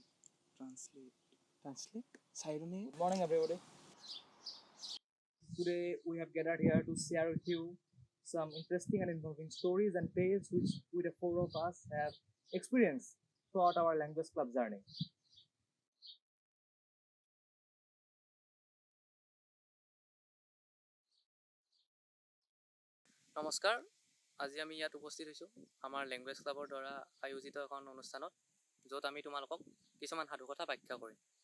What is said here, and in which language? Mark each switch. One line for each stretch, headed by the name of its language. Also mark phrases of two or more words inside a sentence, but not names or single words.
English: translate sirনে Good morning, everybody. Today we have gathered here to share with you some interesting and involving stories and tales which we, the four of us, have experienced throughout our language club journey.
Assamese: নমস্কাৰ, আজি আমি ইয়াত উপস্থিত হৈছোঁ আমাৰ
English: language clubৰ
Assamese: দ্বাৰা আয়োজিত এখন অনুষ্ঠানত, য'ত আমি তোমালোকক কিছুমান সাধুকথা ব্যাখ্যা কৰিম।